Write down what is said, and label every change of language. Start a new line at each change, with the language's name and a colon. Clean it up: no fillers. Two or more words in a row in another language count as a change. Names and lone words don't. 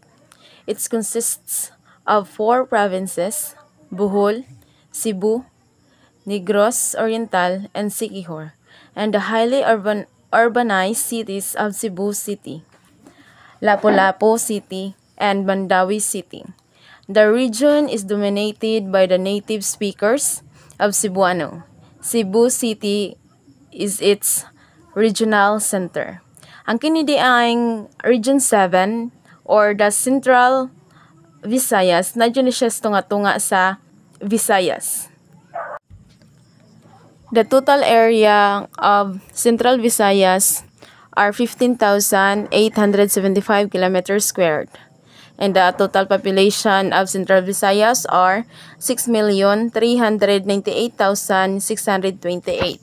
English: It consists of four provinces: Bohol, Cebu, Negros Oriental, and Siquijor, and the highly urbanized cities of Cebu City, Lapu-Lapu City, and Mandawi City. The region is dominated by the native speakers of Cebuano. Cebu City is its regional center.
Cebuano: Ang kini ang Region 7
English: or the Central Visayas,
Cebuano: na dyan siya tunga-tunga sa Visayas.
English: The total area of Central Visayas are 15,875 kilometers squared. And the total population of Central Visayas are 6,398,628.